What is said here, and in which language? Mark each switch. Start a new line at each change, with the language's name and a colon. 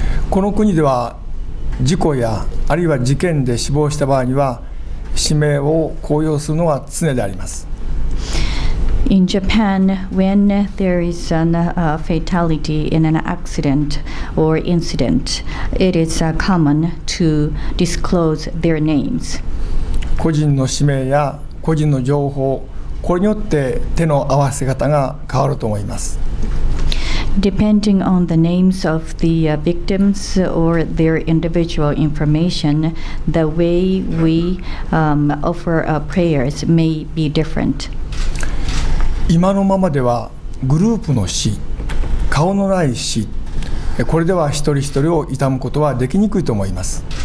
Japanese: この国では事故やあるいは事件で死亡した場合には氏名を公表するのは常であります。
English: In Japan, when there is a fatality in an accident or incident, it is common to disclose their names.
Japanese: 個人の氏名や個人の情報、これによって手の合わせ方が変わると思います。
English: Depending on the names of the victims or their individual information, the way we offer prayers may be different.
Japanese: 今のままではグループの死、顔のない死、これでは一人一人を悼むことはできにくいと思います。